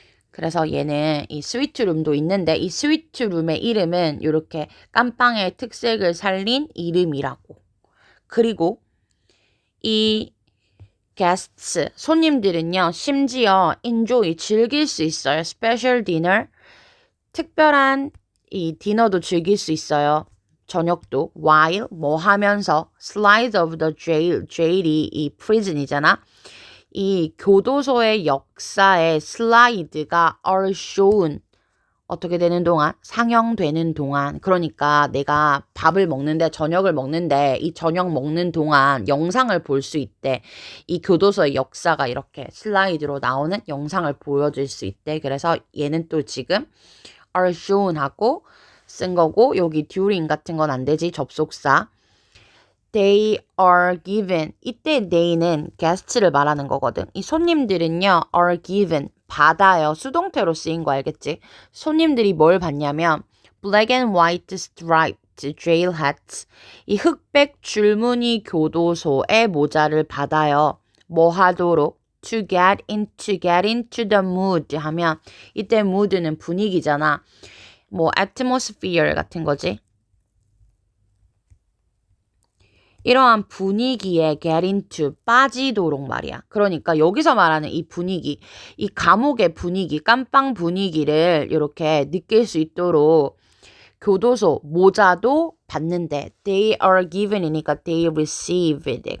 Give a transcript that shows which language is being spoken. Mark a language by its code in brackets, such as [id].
[ko] 그래서 얘는 이 스위트룸도 있는데 이 스위트룸의 이름은 이렇게 깜빵의 특색을 살린 이름이라고. 그리고 이 guests, 손님들은요. 심지어 enjoy, 즐길 수 있어요. [en] special dinner, [ko] 특별한 이 디너도 즐길 수 있어요. 저녁도 [en] while, [ko] 뭐 하면서 [en] slide of the jail, jail이 이 prison이잖아. [ko] 이 교도소의 역사의 슬라이드가 [en] are shown [ko] 어떻게 되는 동안? 상영되는 동안. 그러니까 내가 밥을 먹는데 저녁을 먹는데 이 저녁 먹는 동안 영상을 볼 수 있대. 이 교도소의 역사가 이렇게 슬라이드로 나오는 영상을 보여줄 수 있대. 그래서 얘는 또 지금 [en] are shown [ko] 하고 쓴 거고 여기 during 같은 건 안 되지. 접속사. [en] They are given. [ko] 이때 they는 guest를 말하는 거거든. 이 손님들은요, [en] are given. [ko] 받아요. 수동태로 쓰인 거 알겠지? 손님들이 뭘 받냐면 [en] black and white striped jail hats. [ko] 이 흑백 줄무늬 교도소의 모자를 받아요. 뭐 하도록? [en] to get into the mood [ko] 하면 이때 [en] mood는 [ko] 분위기잖아. 뭐 atmosphere 같은 거지. 이러한 분위기에 get into, 빠지도록 말이야. 그러니까 여기서 말하는 이 분위기, 이 감옥의 분위기, 깜빵 분위기를 이렇게 느낄 수 있도록 교도소, 모자도 받는데 [en] they are given [ko] 이니까 [en] they receive it.